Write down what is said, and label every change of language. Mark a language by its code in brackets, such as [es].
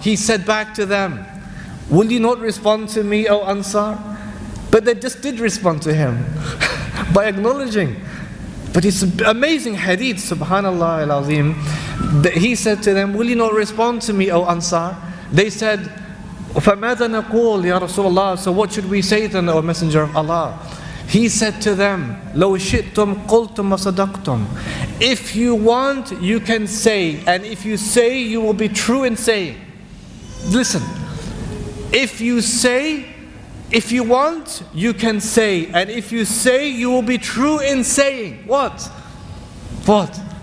[en] He said back to them, will you not respond to me, O Ansar? But they just did respond to him by acknowledging. But it's amazing hadith, subhanallah al-azim. He said to them, will you not respond to me, O Ansar? They said, [ar] فَمَاذَا نَقُولُ يَا رَسُولَ اللَّهِ. [en] So what should we say then, O Messenger of Allah? He said to them, [ar] لَوْ شِئْتُمْ قُلْتُمْ وَصَدَقْتُمْ. [en] If you want, you can say, and if you say, you will be true in saying. Listen, if you say, if you want, you can say, and if you say, you will be true in saying. What? What?